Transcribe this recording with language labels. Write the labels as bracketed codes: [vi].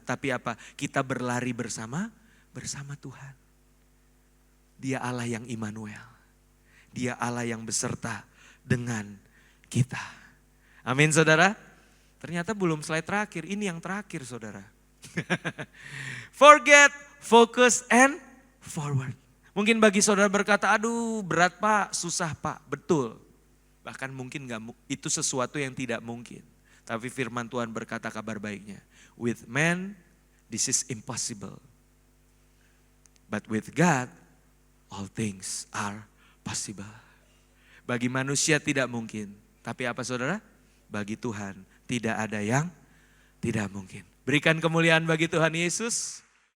[id] Tapi apa? Kita berlari bersama Tuhan. Dia Allah yang Immanuel. Dia Allah yang beserta dengan kita. Amin saudara. Ternyata belum slide terakhir, ini yang terakhir saudara. [en] Forget, focus, and forward. [id] Mungkin bagi saudara berkata, aduh berat Pak, susah Pak. Betul. Bahkan mungkin itu sesuatu yang tidak mungkin. Tapi firman Tuhan berkata kabar baiknya. [en] With man, this is impossible. But with God, all things are possible. [id] Bagi manusia tidak mungkin. Tapi apa saudara? Bagi Tuhan tidak ada yang tidak mungkin. Berikan kemuliaan bagi Tuhan Yesus.